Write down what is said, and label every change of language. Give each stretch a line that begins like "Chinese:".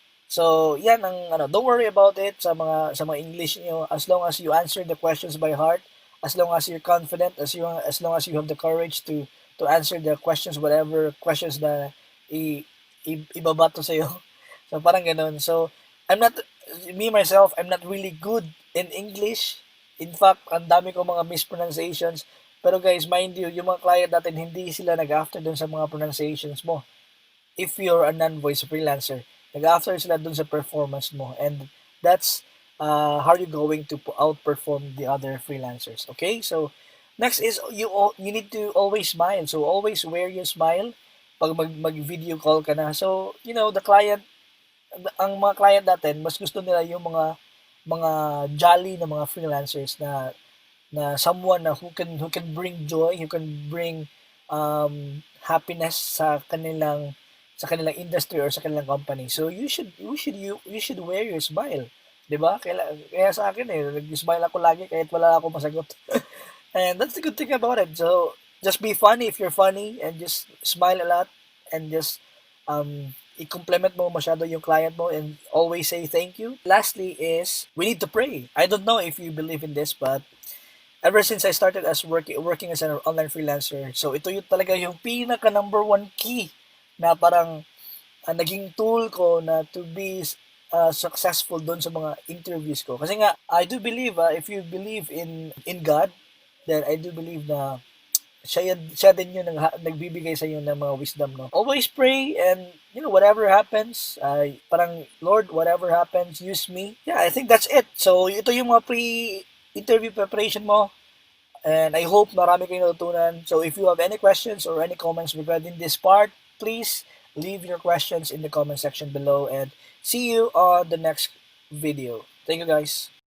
English: So yan don't worry about it sa mga English niyo as long as you answer the questions by heart, as long as you're confident, as long as you have the courage to answer the questions,
Filipino: whatever questions na ibabato sa iyo. So parang ganoon.
English: So I'm not really good in English.
Filipino: In fact, ang dami ko mga mispronunciations.
English: Pero guys, mind you,
Filipino: yung mga client natin, hindi sila nag-after dun sa mga pronunciations mo.
English: If you're a non-voice freelancer,
Filipino: nag-after sila dun sa performance mo.
English: And that's how you're going to outperform the other freelancers. Okay? So, next is you need to always smile. So, always wear your smile
Filipino: pag mag-video call ka na.
English: So, the client,
Filipino: ang mga client natin, mas gusto nila yung mga
English: mga jolly na mga freelancers na someone na who can bring joy, who can bring happiness
Filipino: sa kanilang industry or sa kanilang company.
English: So you should wear your smile.
Filipino: 'Di ba? Kaya sa akin nag-smile ako lagi
English: kahit wala ako masagot. And that's the good thing about it. So just be funny if you're funny and just smile a lot and just i-compliment mo masyado yung client mo and always say thank you. Lastly is we need to pray. I don't know if you believe in this, but ever since I started as working as an online freelancer,
Filipino: so ito yung talaga yung pinaka number one key na parang naging tool ko na
English: to be successful
Filipino: doon sa mga interviews ko.
English: Kasi nga, I do believe, if you believe in God, then I do believe
Filipino: na siya din yung nagbibigay sa iyo ng mga wisdom,
English: no? Always pray and, whatever happens,
Filipino: parang, Lord,
English: whatever happens, use me. Yeah, I think that's it.
Filipino: So, ito yung mga pre-interview preparation mo.
English: And I hope
Filipino: marami kayong natutunan.
English: So if you have any questions or any comments regarding this part, please leave your questions in the comment section below and
Filipino: see you on the next video.
English: Thank you guys.